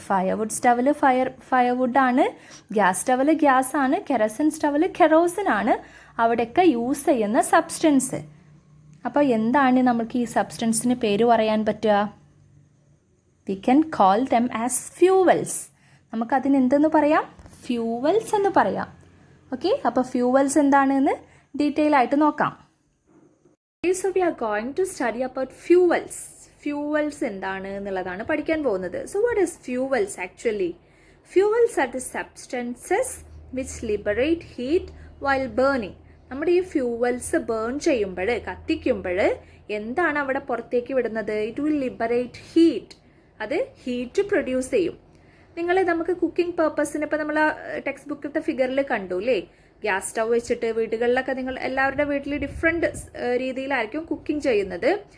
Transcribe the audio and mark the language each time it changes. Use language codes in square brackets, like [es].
[ml] Firewood സ്റ്റവിൽ ഫയർവുഡാണ്, gas സ്റ്റവിൽ gas ആണ്, kerosene സ്റ്റവിൽ kerosene ആണ് അവിടെയൊക്കെ യൂസ് ചെയ്യുന്ന സബ്സ്റ്റൻസ്. അപ്പോൾ എന്താണ് നമുക്ക് ഈ സബ്സ്റ്റൻസിന് പേര് പറയാൻ പറ്റുക? [en] We can call them as fuels. [ml] നമുക്കതിന് എന്തെന്ന് പറയാം? ഫ്യൂവൽസ് എന്ന് പറയാം. ഓക്കെ, അപ്പോൾ ഫ്യൂവൽസ് എന്താണെന്ന് ഡീറ്റെയിൽ ആയിട്ട് നോക്കാം. [en] So we are going to study about fuels. [ml] Fuels എന്താണ് എന്നുള്ളതാണ് പഠിക്കാൻ പോകുന്നത്. [en] So what is fuels actually? Fuels are the substances which liberate heat while burning. [ml] നമ്മുടെ ഈ ഫ്യൂവൽസ് ബേൺ ചെയ്യുമ്പോൾ, കത്തിക്കുമ്പോൾ എന്താണ് അവിടെ പുറത്തേക്ക് വിടുന്നത്? [en] It will liberate heat. [ml] അത് ഹീറ്റ് പ്രൊഡ്യൂസ് ചെയ്യും. നമുക്ക് കുക്കിംഗ് പേർപ്പസിന് ഇപ്പോൾ നമ്മൾ ടെക്സ്റ്റ് ബുക്കിലത്തെ ഫിഗറിൽ കണ്ടു അല്ലേ, ഗ്യാസ് സ്റ്റവ് വെച്ചിട്ട് വീടുകളിലൊക്കെ നിങ്ങൾ എല്ലാവരുടെ വീട്ടിൽ ഡിഫറെൻറ്റ് രീതിയിലായിരിക്കും കുക്കിംഗ് ചെയ്യുന്നത്.